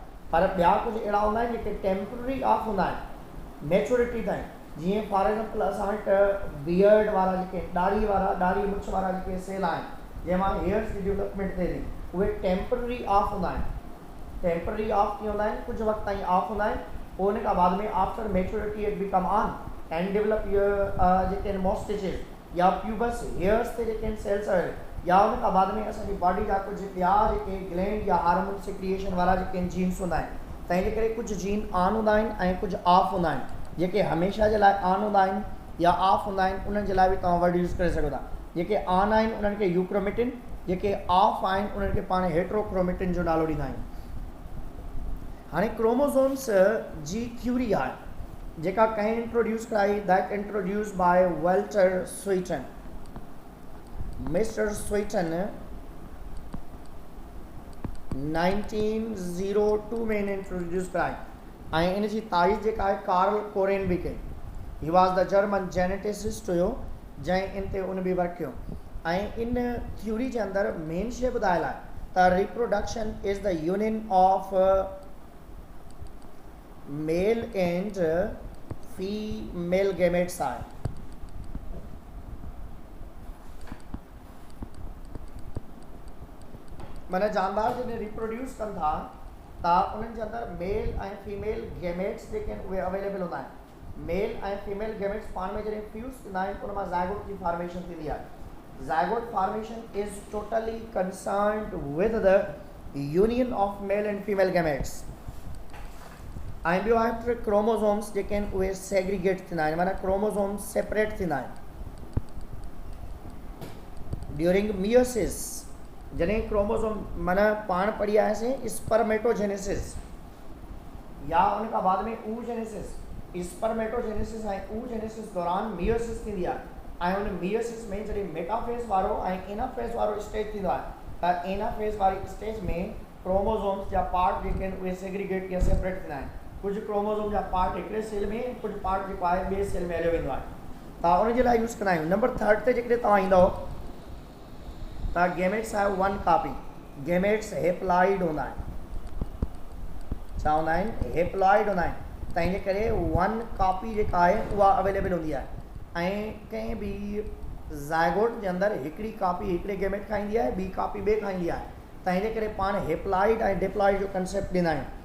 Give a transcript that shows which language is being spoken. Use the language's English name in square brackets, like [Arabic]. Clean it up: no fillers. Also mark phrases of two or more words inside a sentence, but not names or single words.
[Sindhi] पर ॿिया कुझु अहिड़ा हूंदा आहिनि जेके [English] temporary off [Sindhi] हूंदा आहिनि मैच्योरिटी ताईं। जीअं [English] for example [Sindhi] असां वटि बियर्ड वारा जेके ॾाढ़ी मुछ वारा जेके सेल आहिनि जंहिंमां हेयर्स जी डेवलपमेंट थिए थी उहे [English] temporary off [Sindhi] हूंदा आहिनि। [English] temporary off [Sindhi] कीअं हूंदा आहिनि, कुझु वक़्तु ताईं ऑफ हूंदा आहिनि, पोइ उन खां बाद में [English] after maturity it become on and develop [Sindhi] जेके आहिनि मोस्टिचेस या [English] pubes hairs [Sindhi] ते जेके आहिनि सेल्स आहिनि या उन खां बाद में असांजी बॉडी जा कुझु ॿिया जेके ग्लैंड या [English] hormone secretion [Sindhi] वारा जेके आहिनि जीन्स हूंदा आहिनि। त इन करे कुझु जीन ऑन हूंदा आहिनि ऐं कुझु ऑफ हूंदा आहिनि। जेके हमेशह जे लाइ ऑन हूंदा आहिनि या ऑफ हूंदा आहिनि उन्हनि जे लाइ बि तव्हां [English] word use [Sindhi] करे सघो था। जेके ऑन आहिनि उन्हनि खे यूक्रोमेटिन, जेके ऑफ आहिनि उन्हनि खे पाण हेट्रोक्रोमेटिन जो नालो ॾींदा आहियूं। हाणे क्रोमोज़ोम्स जी थ्योरी आहे जेका कंहिं इंट्रोड्यूस कराई, [English] that introduce by Walter Sutton. [Sindhi] मिस्टर स्वीटन 1902 में इन इंट्रोड्यूस कराई ऐं इन जी तारीफ़ जेका आहे कार्ल कोरेन बि कई। [English] he was the German geneticist [Sindhi] हुयो जंहिं इन ते उन बि वर्क कयो। ऐं इन थ्योरी जे अंदरि मेन शइ ॿुधायल आहे त [English] reproduction is the union of male and female gametes [Sindhi] आहे। माना जानवर जॾहिं रिप्रोड्यूस कनि था त उन्हनि जे अंदरि मेल ऐं फीमेल गैमेट्स जेके आहिनि उहे अवेलेबल हूंदा आहिनि। मेल ऐं फीमेल गैमेट्स पाण में जॾहिं फ्यूज़ थींदा आहिनि उन मां ज़ाइगोट जी फॉर्मेशन थींदी आहे। [English] zygote formation is totally concerned with the union of male and female gametes. [Sindhi] ऐं ॿियो आहे क्रोमोज़ोम्स जेके आहिनि उहे सेग्रीगेट थींदा आहिनि, माना क्रोमोज़ोम्स सेपरेट थींदा आहिनि। [English] during meiosis [Sindhi] जॾहिं क्रोमोज़ोम माना पाण पढ़ी आयासीं स्पर्मेटोजेनेसिस या उन खां बाद में oogenesis, स्पर्मेटोजेनेसिस ऐं oogenesis दौरान मियोसिस थींदी आहे ऐं उन मियोसिस में जॾहिं मेटाफेज़ वारो ऐं एनाफेज़ वारो स्टेज थींदो आहे त एनाफेज़ वारी स्टेज में क्रोमोज़ोम्स जा पार्ट जेके आहिनि उहे सेग्रीगेट या सेपरेट थींदा आहिनि। कुझु क्रोमोज़ोम जा पार्ट हिकिड़े सेल में, कुझु पार्ट जेको आहे ॿिए सेल में हलियो वेंदो आहे। त उनजे लाइ यूज़ कंदा आहियूं। नंबर 3 ते जेकॾहिं तव्हां ईंदव त [English] gametes have one copy. [Sindhi] गैमेट्स हेप्लॉइड हूंदा आहिनि। छा हूंदा आहिनि? हेप्लॉइड हूंदा आहिनि। त इन करे [English] one copy [Sindhi] जेका आहे उहा अवेलेबल हूंदी आहे ऐं कंहिं बि ज़ाइगोट जे अंदरि हिकिड़ी कॉपी हिकिड़े गैमेट खां ईंदी आहे, ॿी कॉपी ॿिए खां ईंदी आहे। त इन करे पाण हेप्लॉइड ऐं डिप्लॉइड जो कंसेप्ट ॾींदा आहियूं।